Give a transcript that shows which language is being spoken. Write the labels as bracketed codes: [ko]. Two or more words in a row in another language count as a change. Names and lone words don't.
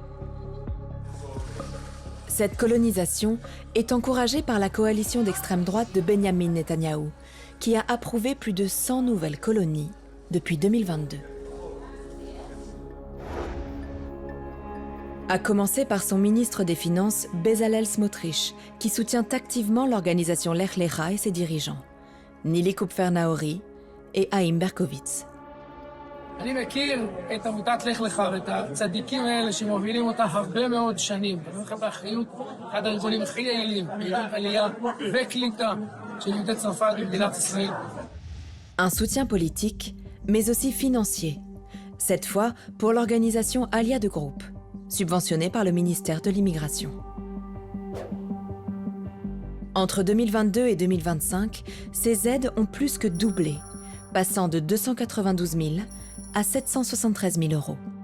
[fr] Cette colonisation est encouragée par la coalition d'extrême droite de Benyamin Netanyahou, qui a approuvé plus de 100 nouvelles colonies depuis 2022. À commencer par son ministre des Finances, Bezalel Smotrich, qui soutient activement l'organisation Lech Lecha et ses dirigeants, Nili Kupfer-Naori et Haïm Berkowitz. [he] אני מכיר את עמותת לך לך ואת הצדיקים האלה שמובילים אותה הרבה מאוד שנים. אני אומר לכם באחריות, אחד הארגונים הכי יעילים, בארגון עלייה וקליטה של יהודי צרפת במדינת ישראל. [fr] Un soutien politique, mais aussi financier. Cette fois pour l'organisation Alia de Groupe, subventionnée par le ministère de l'Immigration. Entre 2022 et 2025, ces aides ont plus que doublé, passant de 292 000 à 773 000 euros.